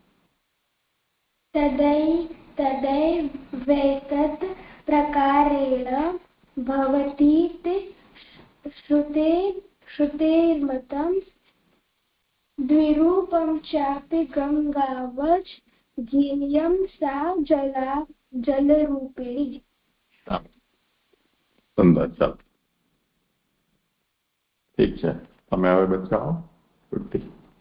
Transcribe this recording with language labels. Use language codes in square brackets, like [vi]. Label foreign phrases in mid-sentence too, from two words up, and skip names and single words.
[sa] तदैवैतत् प्रकारेण भवतीति श्रुतेर्मतम्. द्विरूपंचापि गंगावज, ज्ञेयं सा जलरूपिणी. [hi] सुंदर. चल ठीक है, [gu] તમે હવે બચાવો. છૂટી.